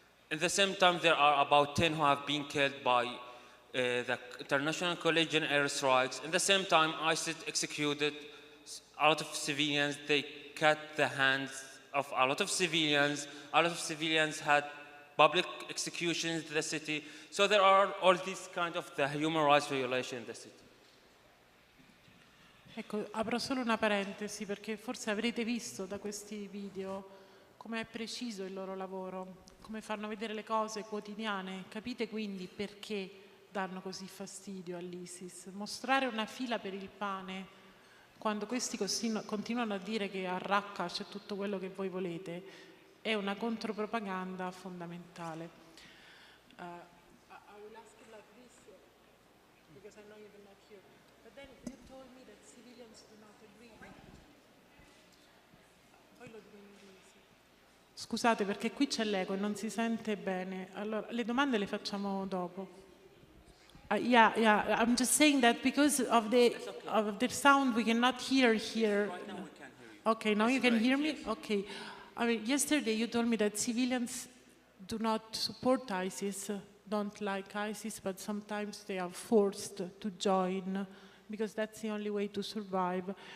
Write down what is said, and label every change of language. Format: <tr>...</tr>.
<en>At the same time, there are about 10 who have been killed by the international coalition airstrikes. At the same time, ISIL executed a lot of civilians. They cut the hands of a lot of civilians. A lot of civilians had public executions in the city. So there are all these kind of the human rights violations in the city.</en> <it>Ecco, apro solo una parentesi perché forse avrete visto da questi video come è preciso il loro lavoro, come fanno vedere le cose quotidiane. Capite quindi perché danno così fastidio all'ISIS. Mostrare una fila per il pane quando questi continuano a dire che a Raqqa c'è tutto quello che voi volete è una contropropaganda fondamentale.</it> <en>I will ask it like this because I know you're not here. But then you told me that civilians do not agree.</en> <it>Poi lo dico in inglese. Scusate perché qui c'è l'eco e non si sente bene. Allora, le domande le facciamo dopo.</it> <en>Yeah, I'm just saying that because of the sound we cannot hear here. Right now we can hear you. Okay, now you can hear me? Okay. I mean, yesterday you told me that civilians do not support ISIS, don't like ISIS, but sometimes they are forced to join because that's the only way to survive.</en>